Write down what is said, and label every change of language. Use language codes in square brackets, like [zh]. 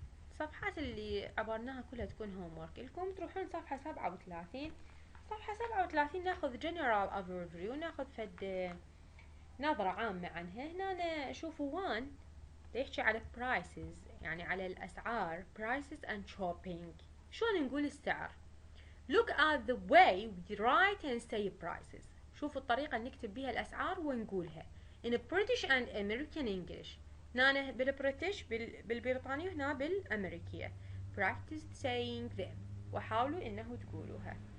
[ar] الصفحات اللي عبرناها كلها تكون homework لكم. تروحون صفحة 37. صفحة 37 ناخذ [en] general overview [ar] ناخذ فد نظرة عامة عنها. هنا شوفوا 1 يحكي على prices يعني على الأسعار [en] prices and shopping. [ar] شلون نقول السعر؟ [en] look at the way we write and say prices. [ar] شوفوا الطريقة اللي نكتب بها الأسعار ونقولها [en] in British and American English. [ar] هنا بالبريتش بالبريطاني وهنا بالأمريكية. [en] practice saying them [ar] وحاولوا إنه تقولوها.